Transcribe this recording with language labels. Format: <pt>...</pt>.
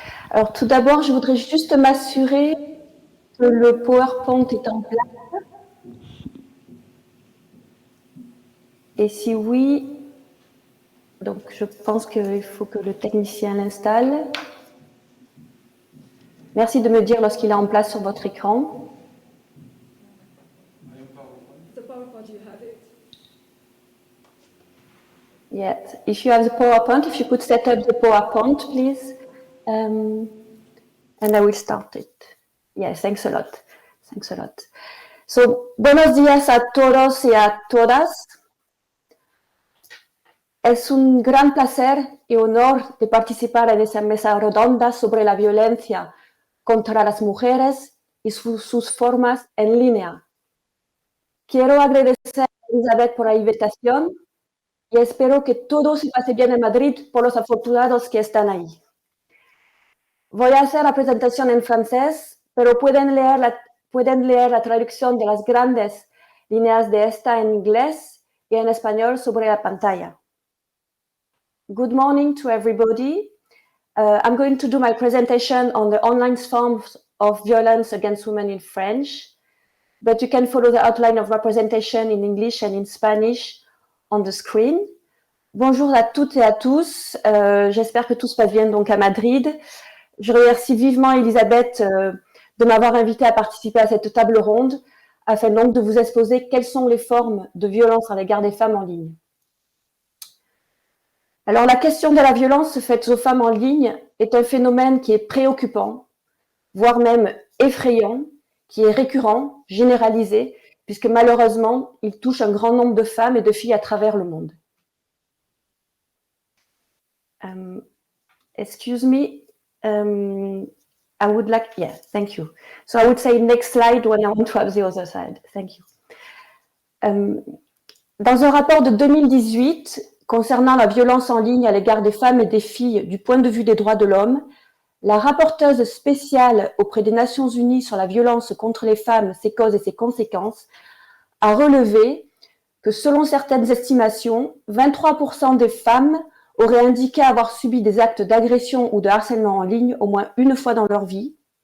<fr>Alors, tout d'abord, je voudrais juste m'assurer que le PowerPoint est en place. Et si oui, donc je pense qu'il faut que le technicien l'installe. Merci de me dire lorsqu'il est en place sur votre écran.</fr> <en>The PowerPoint, you have it. Yes, if you have the PowerPoint, if you could set up the PowerPoint, please, and I will start it. Yes, thanks a lot. Thanks a lot.</en> <es>So, buenos días a todos y a todas. Es un gran placer y honor de participar en esa mesa redonda sobre la violencia contra las mujeres y sus formas en línea. Quiero agradecer a Elisabeth por la invitación y espero que todo se pase bien en Madrid por los afortunados que están ahí. Voy a hacer la presentación en francés, pero pueden leer la traducción de las grandes líneas de esta en inglés y en español sobre la pantalla.</es> <en>Good morning to everybody. I'm going to do my presentation on the online forms of violence against women in French, but you can follow the outline of representation in English and in Spanish on the screen.</en> <fr>Bonjour à toutes et à tous. J'espère que tout se passe bien donc à Madrid. Je remercie vivement Elisabeth de m'avoir invité à participer à cette table ronde afin donc de vous exposer quelles sont les formes de violence à l'égard des femmes en ligne. Alors, la question de la violence faite aux femmes en ligne est un phénomène qui est préoccupant, voire même effrayant, qui est récurrent, généralisé, puisque malheureusement, il touche un grand nombre de femmes et de filles à travers le monde.</fr> <en>Excuse me, I would like, yeah, thank you. So I would say next slide when I want to have the other side. Thank you.</en> <fr>Dans un rapport de 2018 concernant la violence en ligne à l'égard des femmes et des filles du point de vue des droits de l'homme, la rapporteuse spéciale auprès des Nations Unies sur la violence contre les femmes, ses causes et ses conséquences, a relevé que selon certaines estimations, 23% des femmes auraient indiqué avoir subi des actes d'agression ou de harcèlement en ligne au moins une fois dans leur vie,</fr>